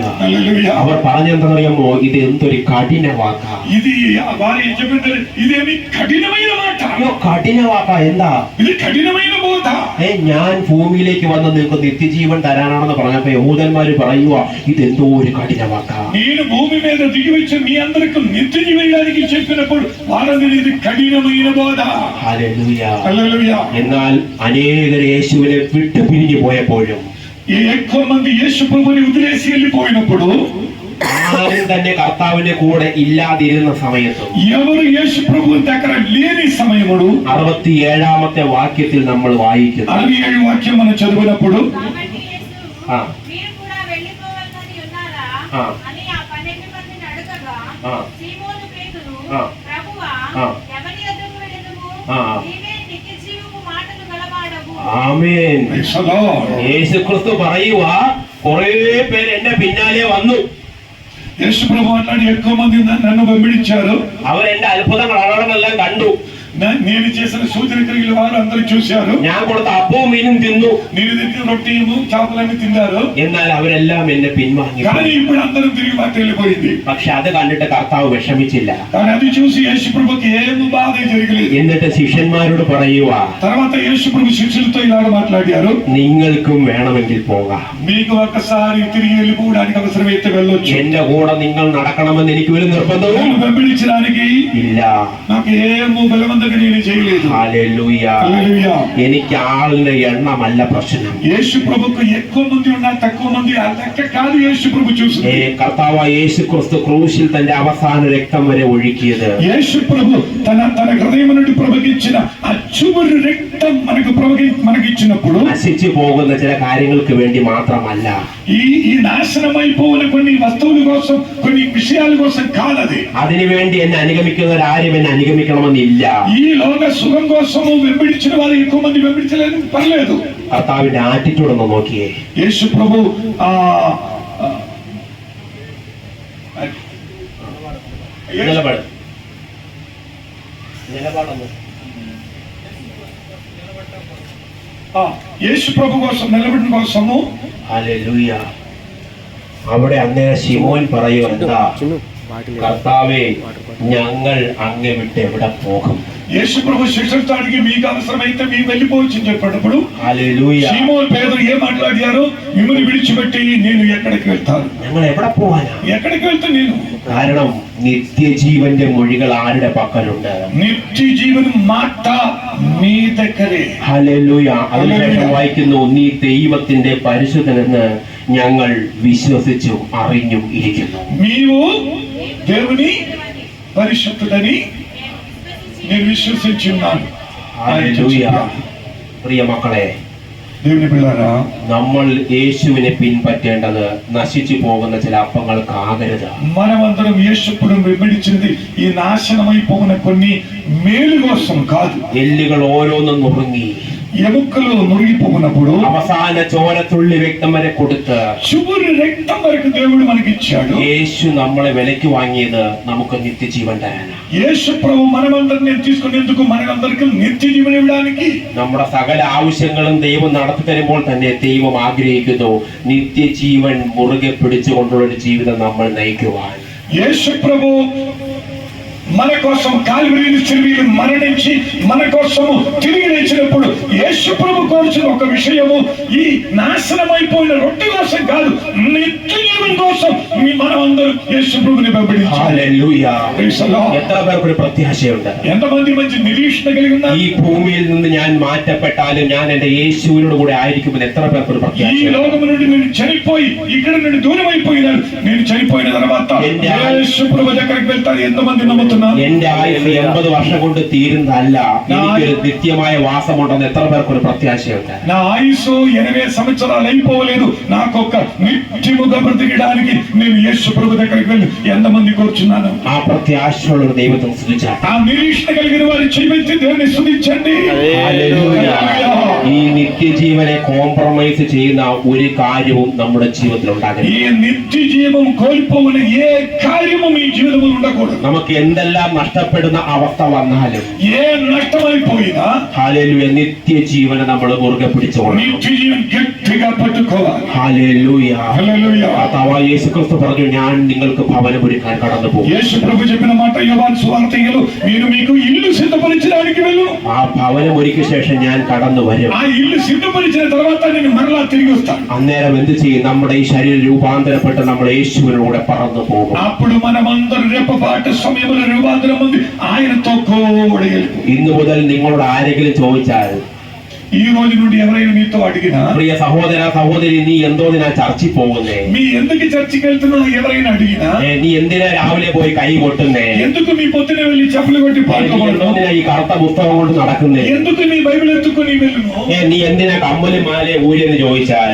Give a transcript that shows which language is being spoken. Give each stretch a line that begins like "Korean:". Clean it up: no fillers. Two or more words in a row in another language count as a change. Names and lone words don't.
Telugu: హల్లెలూయా.
Malayalam: അവർ പറഞ്ഞെന്തറിയാമോ? ഇത് എന്തൊരു കഠിന വാക്കാ.
Telugu: ఇది వారి చెప్పిన ఇదేమి కఠినమైన మాట.
Malayalam: അയ്യോ, കഠിന വാക്കാ. എന്താ
Telugu: ఇది కఠినమైన బోధ.
Malayalam: ഞാൻ ഭൂമിയിലേക്ക് വന്ന് നിങ്ങൾക്ക് നിത്യജീവൻ തരാനാണെന്ന് പറഞ്ഞപ്പോ യഹൂദന്മാര് പറയുക, ഇതെന്തോ ഒരു കഠിന വാക്കാ.
Telugu: నేను భూమి మీద దిగి వచ్చి మీ అందరికి నిత్య జీవితానికి చెప్పినప్పుడు వారందరూ ఇది కఠినమైన బోధ.
Malayalam: ഹല്ലേലൂയ.
Telugu: హల్లెలూయా.
Malayalam: എന്നാൽ അനേകർ യേശുവിനെ വിട്ടു പിരിഞ്ഞു പോയപ്പോഴും
Telugu: ఎక్కువ మంది యేసు ప్రభుని వదిలేసి వెళ్ళిపోయినప్పుడు,
Malayalam: ആരും തന്നെ കർത്താവിന്റെ കൂടെ ഇല്ലാതിരുന്ന സമയത്തും
Telugu: ఎవరు యేసు ప్రభు దగ్గర లేని సమయముడు
Malayalam: 67ാമത്തെ വാക്യത്തിൽ നമ്മൾ വായിക്കുന്നു.
Telugu: 67 వాక్యం మనం చదివినప్పుడు, కాబట్టి యేసు ఆ. మీరు కూడా వెళ్ళిపోవాలని ఉన్నారా ఆ. అని ఆ 12 మందిని అడగగా ఆ. సీమోను పేతురు ఆ. ప్రభువా ఆ. ఎవరి యొద్దకు వెళ్ళదుము? ఆ. నీవే నిత్యజీవపు మాటలు గలవాడవు.
Malayalam: ആമേൻ.
English: Praise the Lord.
Malayalam: യേശുക്രിസ്തു പറയുക, കുറെ പേര് എന്റെ പിന്നാലെ വന്നു.
Telugu: యేసు ప్రభు అన్నాడు, ఎక్కువ మంది నన్ను వెంబడించారు.
Malayalam: അവർ എന്റെ അത്ഭുതങ്ങൾ അടയാളങ്ങളെല്ലാം കണ്ടു.
Telugu: నేను చేసిన సూచన క్రియలు వారు అందరూ చూశారు.
Malayalam: ഞാൻ കൊടുത്ത അപ്പവും മീനും തിന്നു.
Telugu: నేను తెచ్చిన రొట్టెను చేపలను తిన్నారు.
Malayalam: എന്നാൽ അവരെല്ലാം എന്നെ പിൻവാങ്ങി.
Telugu: కానీ ఇప్పుడు అందరూ తిరిగి మాట వెళ్ళిపోయింది.
Malayalam: പക്ഷെ അത് കണ്ടിട്ട് കർത്താവ് വിഷമിച്ചില്ല.
Telugu: కానీ అది చూసి యేసు ప్రభుకి ఏమి బాధ జరగలేదు.
Malayalam: എന്നിട്ട് ശിഷ്യന്മാരോട് പറയുക,
Telugu: తర్వాత యేసు ప్రభు శిష్యులతో ఇలాగ మాట్లాడారు,
Malayalam: നിങ്ങൾക്കും വേണമെങ്കിൽ പോകാം.
Telugu: మీకు ఒకసారి తిరిగి వెళ్ళిపోవడానికి అవసరమైతే వెళ్ళొచ్చు.
Malayalam: എന്റെ കൂടെ നിങ്ങൾ നടക്കണമെന്ന് എനിക്ക് ഒരു നിർബന്ധവും
Telugu: నేను వెంబడించడానికి
Malayalam: ഇല്ല.
Telugu: నాకు ఏమో బలవంతంగా నేను చేయలేదు.
Malayalam: ഹല്ലേലൂയ.
Telugu: హల్లెలూయా.
Malayalam: എനിക്ക് ആളിന്റെ എണ്ണമല്ല പ്രശ്നം.
Telugu: యేసు ప్రభుకు ఎక్కువ మంది ఉన్నా తక్కువ మంది ఆ లెక్క కాదు యేసు ప్రభు చూసింది.
Malayalam: കർത്താവ് യേശു ക്രിസ്തു ക്രൂശിൽ തന്റെ അവസാന രക്തം വരെ ഒഴുക്കിയത്
Telugu: యేసు ప్రభు తన హృదయం నుండి ప్రవహించిన ఆ చివరి రక్తం మనకిచ్చినప్పుడు
Malayalam: നശിച്ചു പോകുന്ന ചില കാര്യങ്ങൾക്ക് വേണ്ടി മാത്രമല്ല.
Telugu: ఈ నాశనమైపోయిన కొన్ని వస్తువుల కోసం, కొన్ని విషయాల కోసం కాదది.
Malayalam: അതിനുവേണ്ടി എന്നെ അനുഗമിക്കുന്നവരാരും എന്നെ അനുഗമിക്കണമെന്നില്ല.
Telugu: ఈ లోక సుఖం కోసము వెంబడించిన వారు ఎక్కువ మంది వెంబడించలేదు, పర్లేదు.
Malayalam: കർത്താവിന്റെ ആറ്റിറ്റ്യൂഡ് ഒന്ന് നോക്കിയേ.
Telugu: యేసు ప్రభు
Malayalam: നിലപാട് നിലപാടൊന്ന്
Telugu: యేసు ప్రభు కోసం నిలబడిన కోసము
Malayalam: ഹല്ലേലൂയ. അവിടെ അന്നേരം ശിമോൻ പറയും, എന്താ കർത്താവേ, ഞങ്ങൾ അങ്ങേ విട്ട് ఎక్కడ പോകും?
Telugu: యేసు ప్రభు శిక్షించడానికి మీకు అవసరమైతే మీ వెళ్ళిపోవచ్చు చెప్పినప్పుడు హల్లెలూయా సీమోన్ పేతురు ఏం మాట్లాడారు? మిమ్మల్ని విడిచిపెట్టి నేను ఎక్కడికి వెళ్తాను?
Malayalam: ഞങ്ങൾ എവിടെ പോവാനാ?
Telugu: ఎక్కడికి వెళ్తాను నేను?
Malayalam: കാരണം നിത്യജീവന്റെ മൊഴികൾ ആരുടെ പക്കലുണ്ട്?
Telugu: നിത്യജീവൻ మాట మీ దగ్గరే.
Malayalam: ഹല്ലേലൂയ. അതിനുശേഷം വായിക്കുന്നു, നീ ദൈവത്തിന്റെ പരിശുദ്ധനെന്ന് ഞങ്ങൾ വിശ്വസിച്ചും അറിഞ്ഞും ഇരിക്കുന്നു.
Telugu: నీవు దేవుని పరిశుద్ధుడని నేను విశ్వసించి ఉన్నాను.
Malayalam: ഹല്ലേലൂയ. പ്രിയ മക്കളെ,
Telugu: దేవుని పిల్లారా,
Malayalam: നമ്മൾ യേശുവിനെ പിൻപറ്റേണ്ടത് നശിച്ചു പോകുന്ന ചില അപ്പങ്ങൾക്കാകരുത്.
Telugu: మనమందరం యేసుప్రభువును వెంబడించినది ఈ నాశనమైపోయిన కొన్ని మేలు కోసం కాదు.
Malayalam: എല്ലുകൾ ഓരോന്നും നുറുങ്ങി
Telugu: ఎముకలు మురిగిపోయినప్పుడు
Malayalam: അവസാന ചോരത്തുള്ളി രക്തം വരെ കൊടുത്ത്
Telugu: చివరి రక్తం వరకు దేవుడు మనకి ఇచ్చాడు.
Malayalam: യേശു നമ്മളെ വിലയ്ക്ക് വാങ്ങിയത് നമുക്ക് നിത്യജീവൻ തരാനാണ്.
Telugu: యేసు ప్రభు మనమందరిని తీసుకునేందుకు మనందరికీ నిత్య జీవనం ఇవ్వడానికి.
Malayalam: നമ്മുടെ സകല ആവശ്യങ്ങളും ദൈവം നടത്തി തരുമ്പോൾ തന്നെ ദൈവം ആഗ്രഹിക്കുന്നു നിത്യജീവൻ മുറുകെ പിടിച്ചുകൊണ്ടുള്ള ഒരു ജീവിതം നമ്മൾ നയിക്കുവാൻ.
Telugu: యేసు ప్రభు మన కోసం కాల్వరి శిలువలో మరణించి మన కోసము తిరిగి లేచినప్పుడు యేసు ప్రభు కోరుచున్న ఒక విషయము ఈ నాశనమైపోయిన రొట్టె కోసం కాదు, నిత్య జీవనం కోసం మనమందరం యేసు ప్రభువుని వెంబడించాలి. హల్లెలూయా.
Malayalam: എത്ര പേർക്ക് ഒരു പ്രത്യാശയുണ്ട്?
Telugu: ఎంతమంది మంచి నిరీక్షణ కలిగి ఉన్నారు?
Malayalam: ഈ ഭൂമിയിൽ നിന്ന് ഞാൻ മാറ്റപ്പെട്ടാലും ഞാൻ എന്റെ യേശുവിനോട് കൂടെ ആയിരിക്കുമെന്ന് എത്ര പേർക്ക് ഒരു
Telugu: ఈ
Malayalam: പ്രത്യാശ?
Telugu: లోకము నుండి నేను చనిపోయి ఇక్కడ నుండి దూరం అయిపోయినాను, నేను చనిపోయిన తర్వాత యేసు ప్రభు దగ్గరికి వెళ్తాను ఎంతమంది నమ్ముతున్నారు?
Malayalam: എന്റെ ആയുസ് 80 വർഷം കൊണ്ട് തീരുന്നതല്ല, എനിക്കൊരു നിത്യമായ വാസമുണ്ടെന്ന് എത്ര പേർക്ക് ഒരു പ്രത്യാശയുണ്ട്?
Telugu: నా ఆయుసు 80 సంవత్సరాలు అయిపోలేదు, నాకు ఒక నిత్యముగా బ్రతికడానికి నేను యేసు ప్రభు దగ్గరికి వెళ్ళి ఎంతమంది కూర్చున్నాను?
Malayalam: ആ പ്രത്യാശയുള്ള ഒരു ദൈവത്തെ സ്തുതിച്ചാൽ
Telugu: ఆ నిరీక్షణ కలిగిన వారి చెయ్యెత్తి దేవుని స్తుతించండి.
Malayalam: ഹല്ലേലൂയ. ഈ നിത്യജീവനെ കോംപ്രമൈസ് ചെയ്യുന്ന ഒരു കാര്യവും നമ്മുടെ ജീവിതത്തിൽ ഉണ്ടാകരുത്.
Telugu: ఈ నిత్య జీవం కోల్పోయిన ఏ కార్యము మీ జీవితంలో ఉండకూడదు.
Malayalam: നമുക്ക് എന്തെല്ലാം നഷ്ടപ്പെടുന്ന അവസ്ഥ വന്നാലും
Telugu: ఏ నష్టమైపోయినా
Malayalam: ഹല്ലേലൂയ നിത്യജീവനെ നമ്മൾ മുറുകെ പിടിച്ചുകൊള്ളണം.
Telugu: నిత్య జీవం గట్టిగా పట్టుకోవాలి.
Malayalam: ഹല്ലേലൂയ.
Telugu: హల్లెలూయా.
Malayalam: കർത്താവായ യേശുക്രിസ്തു പറഞ്ഞു, ഞാൻ നിങ്ങൾക്ക് ഭവനമൊരുക്കാൻ കടന്നു പോകും.
Telugu: యేసు ప్రభు చెప్పిన మాట యోహాను సువార్తలో, నేను మీకు ఇల్లు సిద్ధపరచడానికి వెళ్ళను.
Malayalam: ആ ഭവനമൊരുക്കിയ ശേഷം ഞാൻ കടന്നു വരും.
Telugu: ఆ ఇల్లు సిద్ధపరిచిన తర్వాత నేను మరలా తిరిగి వస్తాను.
Malayalam: അന്നേരം എന്ത് ചെയ്യും? നമ്മുടെ ഈ ശരീരം രൂപാന്തരപ്പെട്ട് നമ്മൾ യേശുവിനൂടെ പറന്നു പോകും.
Telugu: అప్పుడు మనమందరం రెప్పపాటు సమయంలో రూపాంతరం ఉంది ఆయనతో కూడా వెళ్ళిపో.
Malayalam: ഇന്നു മുതൽ നിങ്ങളോട് ആരെങ്കിലും ചോദിച്ചാൽ,
Telugu: ఈ రోజు నుండి ఎవరైనా మీతో అడిగినా,
Malayalam: പ്രിയ സഹോദര സഹോദരി, നീ എന്തോതിനാ ചർച്ചിൽ പോകുന്നേ?
Telugu: మీ ఎందుకు చర్చికి వెళ్తున్నా ఎవరైనా అడిగినా,
Malayalam: നീ എന്തിനാ രാവിലെ പോയി കൈ കൊട്ടുന്നേ?
Telugu: ఎందుకు మీ పొద్దునే వెళ్ళి చెప్పులు కొట్టి
Malayalam: നീ
Telugu: పాడుకోవడం,
Malayalam: എന്തിനാ ഈ കറുത്ത പുസ്തകം കൊണ്ട് നടക്കുന്നേ?
Telugu: ఎందుకు మీ బైబిల్ ఎత్తుకొని వెళ్ళును,
Malayalam: നീ എന്തിനാ കമ്മലും മാല ഊരെന്ന് ചോദിച്ചാൽ